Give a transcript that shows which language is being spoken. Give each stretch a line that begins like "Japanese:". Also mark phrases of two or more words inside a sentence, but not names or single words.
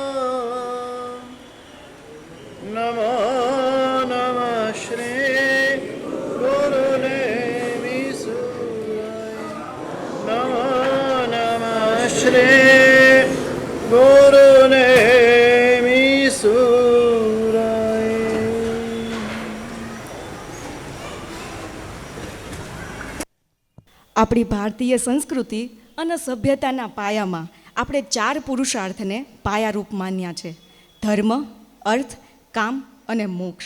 Sanskrit: नमो नमः श्री गुरुदेवीसुराय नमो नमः श्री गुरुदेवीसुराय
Gujarati: આપણી ભારતીય સંસ્કૃતિ અને સભ્યતાના પાયામાં આપણે 4 પુરુષાર્થને પાયારૂપ માન્યા છે: ધર્મ, અર્થ, કામ અને મોક્ષ.